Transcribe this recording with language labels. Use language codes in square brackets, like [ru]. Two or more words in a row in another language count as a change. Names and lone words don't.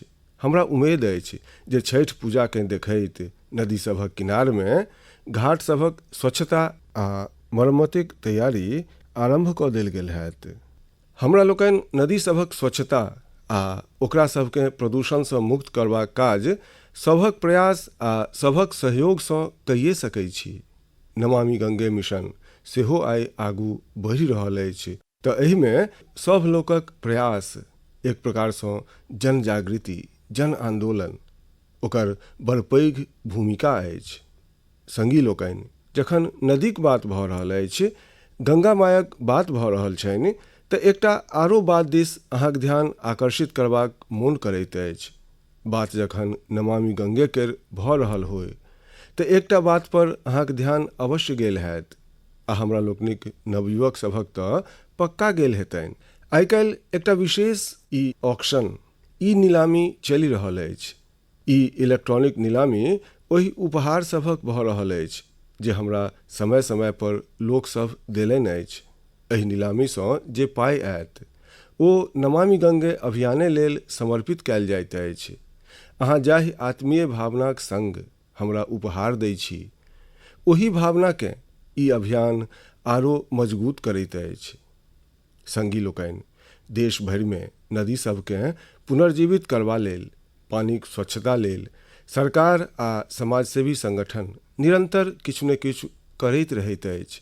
[mai] हमरा उम्मीद अछि जे छठि पूजाकेँ देखैत नदी सभक किनारमे घाट सभक स्वच्छता आ मरम्मतिक तैयारी आरंभ कऽ देल गेल हैत। हमरा लोकनि नदी सभक स्वच्छता आ ओकरा सभकेँ प्रदूषणसँ मुक्त करबाक काज सभक प्रयास आ सभक सहयोगसँ कइए सकै छी। नमामि गंगे मिशन सेहो आइ आगू बढ़ि रहल अछि, तऽ एहिमे सभ लोकक प्रयास एक प्रकारसँ जन जागृति, जन आंदोलन ओकर बड़ पैघ भूमिका अछि। संगी लोकनि, जखन नदीक बात भऽ रहल अछि, गंगा मायक बात भऽ रहल छनि, तऽ एकटा आरो बात दिस अहाँक ध्यान आकर्षित करबाक मोन करैत अछि। बात जखन नमामि गंगे केर भऽ रहल होय तऽ एकटा बात पर अहाँक ध्यान अवश्य गेल हैत, आ हमरा लोकनिक नवयुवक सभक तऽ पक्का गेल हेतनि। आइ काल्हि एकटा विशेष ऑक्शन, नीलामी चलि रहल अछि। इलेक्ट्रॉनिक नीलामी ओहि उपहार सभक भऽ रहल अछि जे हमरा समय समय पर लोकसभ देलनि अछि। एहि नीलामीसँ जे पाइ आयत ओ नमामि गंगे अभियाने लेल समर्पित कयल जाइत अछि। अहाँ जाहि आत्मीय भावनाक संग हमरा उपहार दै छी, ओही भावनाकेँ ई अभियान आरो मजबूत करैत अछि। संगी लोकनि, देश भरिमे नदी सभकेँ पुनर्जीवित करबा लेल, पानिक स्वच्छता लेल सरकार आ समाजसेवी संगठन निरंतर किछु ने किछु करैत रहैत अछि।